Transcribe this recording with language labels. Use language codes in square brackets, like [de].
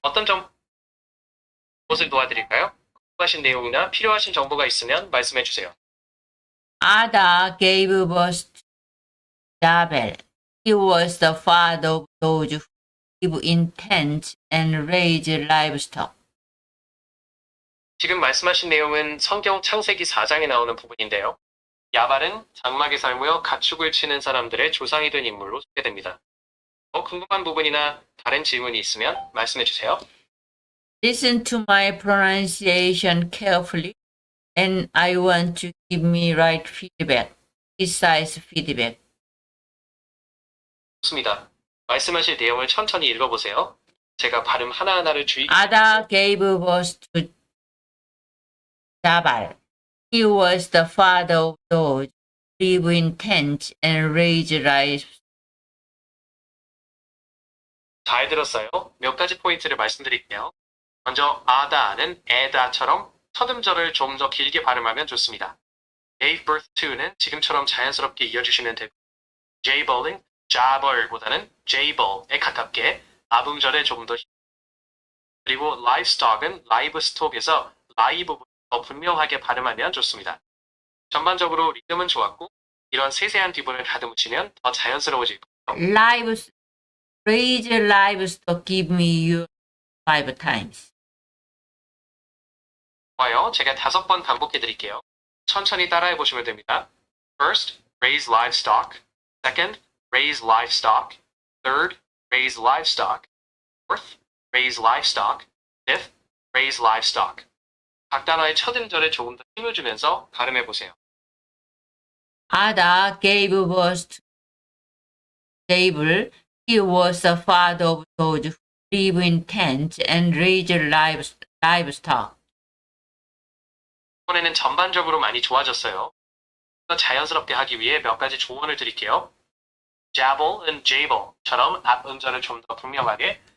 [ko] 어떤 무엇을 도와드릴까요? 궁금하신 내용이나 필요하신 정보가 있으면 말씀해 주세요. [en] Ada gave birth to Jabal. He was the father of those who live in tents and raise livestock. [ko] 지금 말씀하신 내용은 성경 창세기 4장에 나오는 부분인데요. 야발은 장막에 살며 가축을 치는 사람들의 조상이 된 인물로 소개됩니다. 더 궁금한 부분이나 다른 질문이 있으면 말씀해 주세요. [en] Listen to my pronunciation carefully, and I want to give me right feedback, precise feedback. [ko] 좋습니다. 말씀하실 내용을 천천히 읽어보세요. 제가 발음 하나하나를 주의 [en] Ada gave birth to Jabal. He was the father of those who live in tents and raise livestock. [ko] 잘 들었어요. 몇 가지 포인트를 말씀드릴게요. 먼저 아다는 에다처럼 첫 음절을 좀 더 길게 발음하면 좋습니다. [en] gave birth to [ko] 는 지금처럼 자연스럽게 이어주시면 되고 jabal은 jabal보다는 jabal에 가깝게 앞음절에 조금 더 그리고 livestock은 livestock에서 라이 부분을 더 분명하게 발음하면 좋습니다. 전반적으로 리듬은 좋았고 이런 세세한 뒤분을 다듬으시면 더 자연스러워질 거예요. [en] Raise livestock, give me your 5 times. [ko] 좋아요. 제가 5번 반복해 드릴게요. 천천히 따라해 보시면 됩니다. [en] First, raise livestock. Second, raise livestock. Third, raise livestock. Fourth, raise livestock. Fifth, raise livestock. [ko] 각 단어의 첫 음절에 조금 더 힘을 주면서 발음해 보세요. [en] Ada gave birth to Jabal. He was the father of those who live in tents and raise livestock. [ko] 이번에는 전반적으로 많이 좋아졌어요. 더 자연스럽게 하기 위해 몇 가지 조언을 드릴게요. Jabal은 Jabal처럼 앞 음절을 좀 더 분명하게